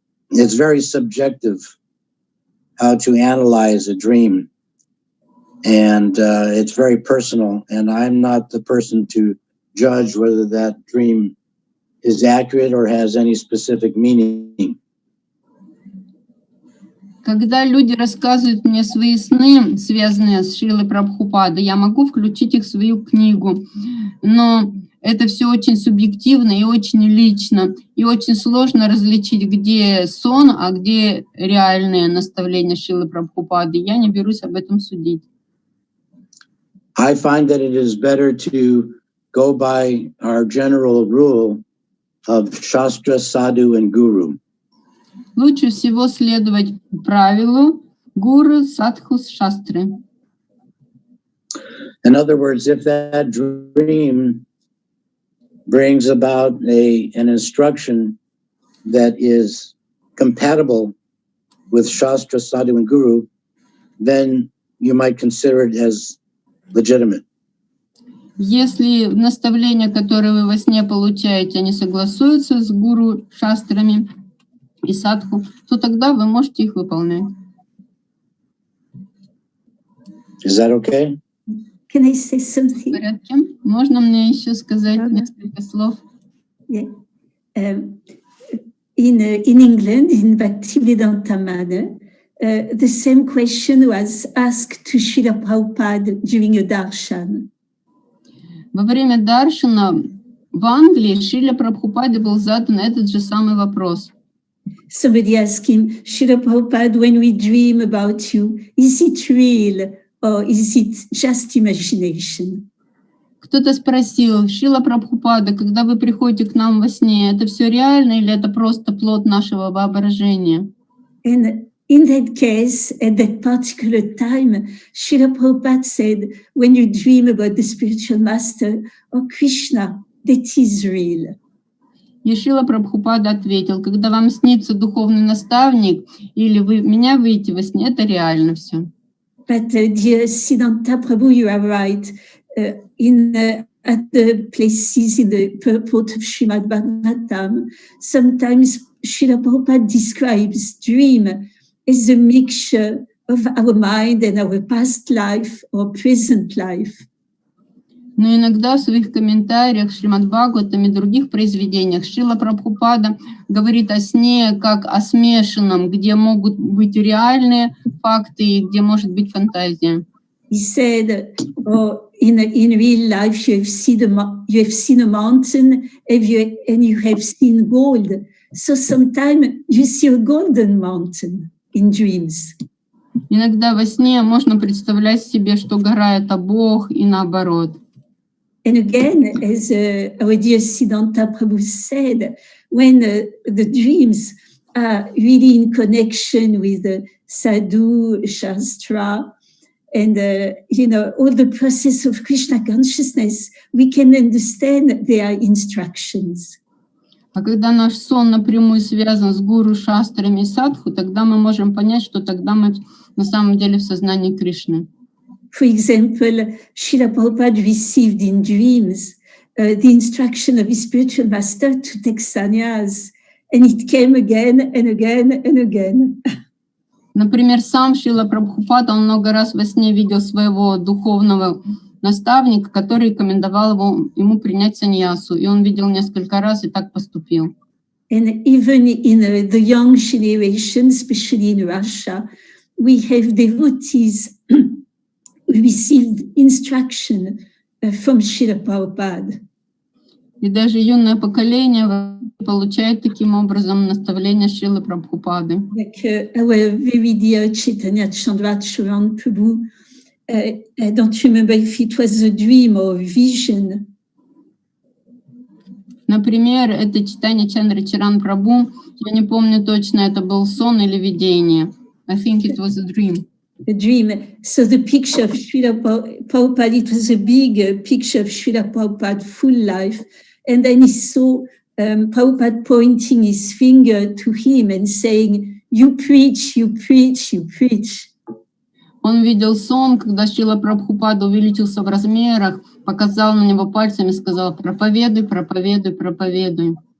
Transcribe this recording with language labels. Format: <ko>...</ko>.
<en>It's very subjective how to analyze a dream, and it's very personal, and I'm not the person to judge whether that dream is accurate or has any specific meaning.</en> <ru>Когда люди рассказывают мне свои сны, связанные с Шрилой Прабхупадой, я могу включить их в свою книгу, но это все очень субъективно и очень лично, и очень сложно различить, где сон, а где реальные наставления Шрилы Прабхупады. Я не берусь об этом судить.</ru> <en>I find that it is better to go by our general rule of Shastra, Sadhu, and Guru.</en> <ru>Лучше всего следовать правилу гуру, садху, шастры.</ru> <en>In other words, if that dream brings about an instruction that is compatible with Shastra, Sadhu, and Guru, then you might consider it as legitimate.</en> <ru>Если наставления, которые вы во сне получаете, они согласуются с гуру, шастрами и садху, то тогда вы можете их выполнять.</ru> <en>Is that okay? Can I say something?</en> <ru>В порядке? Можно мне еще сказать несколько слов?</ru> <en>Yeah. In England, in Bhaktivedanta Manor, the same question was asked to Srila Prabhupada during a darshan.</en> <ru>Во время даршана в Англии Шриле Прабхупаде был задан этот же самый вопрос.</ru> <en>Somebody asked him, Srila Prabhupada, when we dream about you, is it real or is it just imagination?</en> <ru>Кто-то спросил, Шрила Прабхупада, когда вы приходите к нам во сне, это все реально или это просто плод нашего воображения?</ru> <en>And in that case, at that particular time, Srila Prabhupada said, when you dream about the spiritual master or Krishna, that is real.</en> <ru>И Шрила Прабхупада ответил, когда вам снится духовный наставник или вы меня выйдете во сне, это реально все.</ru> <en>But dear Sиддhanta Prabhu, you are right. At the places in the purport of Srimad Bhagavatam, sometimes Srila Prabhupada describes dream as a mixture of our mind and our past life or present life.</en> <ru>Но иногда в своих комментариях Шримад Бхагаватам и других произведениях Шрила Прабхупада говорит о сне как о смешанном, где могут быть реальные факты и где может быть фантазия.</ru> <en>He said, oh, in real life you have seen a mountain and you have seen gold. So sometimes you see a golden mountain in dreams.</en> <ru>Иногда во сне можно представлять себе, что гора — это Бог, и наоборот.</ru> <en>And again, as our dear Sиддhanta Prabhu said, when the dreams are really in connection with the sadhu, shastra, and all the process of Krishna consciousness, we can understand their instructions.</en> <ru>А когда наш сон напрямую связан с гуру, шастрами и садху, тогда мы можем понять, что тогда мы на самом деле в сознании Кришны.</ru> <en>For example, Srila Prabhupada received in dreams the instruction of his spiritual master to take sannyas, and it came again and again and again.</en> <ru>Например, сам Шрила Прабхупада, он много раз во сне видел своего духовного наставника, который рекомендовал ему принять саньясу, и он видел несколько раз и так поступил.</ru> <en>And even in the young generation, especially in Russia, we have devotees who received instruction from Srila Prabhupada.</en> <ru>И даже юное поколение в получает таким образом наставление Шрилы Прабхупады.</ru> <en>Like our very dear Chaitanya Chandra Charan Prabhu, I don't remember if it was a dream or a vision.</en> <ru>Например, это читание Чандра Чаран Прабху. Я не помню точно, это был сон или видение.</ru> <en>I think it was a dream. A dream. So the picture of Srila Prabhupada, it was a big picture of Srila Prabhupada full life. And then he saw Prabhupada pointing his finger to him and saying, you preach, you preach, you preach.</en> <ru>Он видел сон, когда Шрила Прабхупада увеличился в размерах, показал на него пальцем и сказал: проповедуй, проповедуй, проповедуй.</ru>